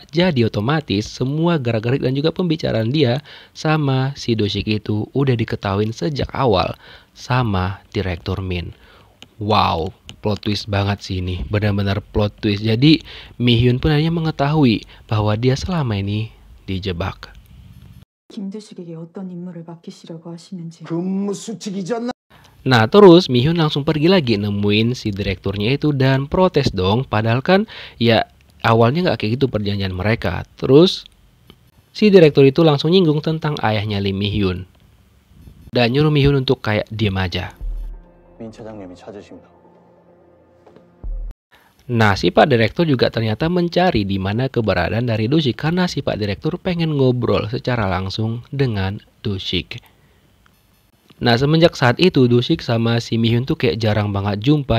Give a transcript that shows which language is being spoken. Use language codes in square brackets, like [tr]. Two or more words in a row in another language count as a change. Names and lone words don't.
[id] Jadi otomatis semua gerak-gerik dan juga pembicaraan dia sama si Dushik itu udah diketahuin sejak awal sama Direktur Min. Wow, [en] plot twist [id] banget sih ini, benar-benar [en] plot twist. [id] Jadi Mi-hyun pun hanya mengetahui bahwa dia selama ini dijebak. [ko] 김두식에게 어떤 임무를 맡기시려고 하시는지. 근무 수칙이지 않나? [id] Nah terus Mi-hyun langsung pergi lagi nemuin si direkturnya itu dan protes dong. Padahal kan ya awalnya nggak kayak gitu perjanjian mereka. Terus si direktur itu langsung nyinggung tentang ayahnya Lee Mi-hyun dan nyuruh Mi-hyun untuk kayak diem aja. [ko] 민 차장님이 찾으십니다. [id] Nah, si Pak Direktur juga ternyata mencari di mana keberadaan dari Dushik karena si Pak Direktur pengen ngobrol secara langsung dengan Dushik. Nah, semenjak saat itu Dushik sama si Mi-hyun tuh kayak jarang banget jumpa.